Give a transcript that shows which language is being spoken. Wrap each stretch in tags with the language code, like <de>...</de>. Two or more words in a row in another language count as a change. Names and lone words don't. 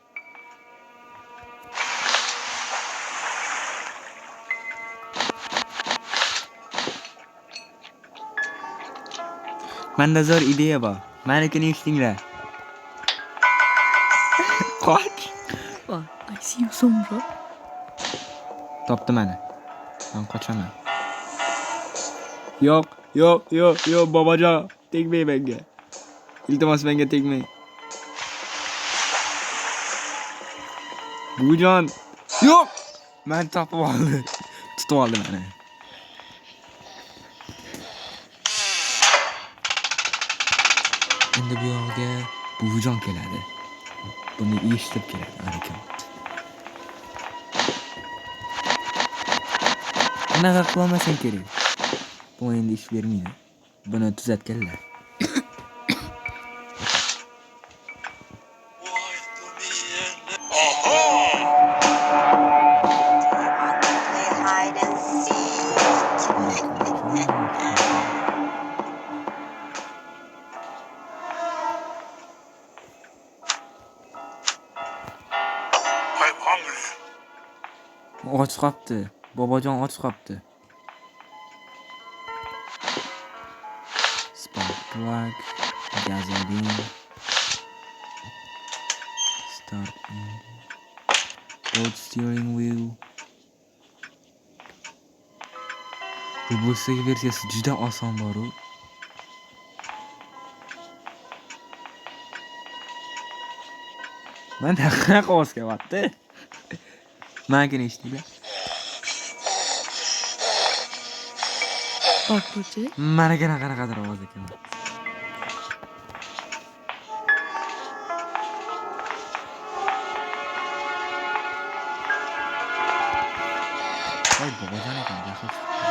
<uz>Menda zo'r ideya bor. Menikini eshitinglar. Qoch.</uz> <en>I see you somewhere.</en> <uz>Topdim mana. Men qochaman. Yo'q, yo'q, yo'q, yo'q, bobojon, tegmang menga. Iltimos menga tegmang. Buvijon. Yo'q! Men topib oldi. Tutib oldi meni. Endi bu yoqqa buvijon keladi. Buni eshitib keladi, harakat. Bunaqa qilmasang kerak. Bu endi ish bermaydi. Buni tuzatganlar.</uz> <en>Play hide and seek. I'm hungry.</en> <uz>Och qolibdi. Bobojon och qolibdi.</uz> <en>Spark plug, gasoline, start engine, both steering wheel.</en> <uz>Robotsdagi versiyasi juda oson bor-u. Mana qanaqa ovoz kelyapti? Menga eshitdinglar? Bakbuchi. Mana qanaqadir ovoz ekan. Voy bobojon ekan, yaxshi chiqdi.</uz>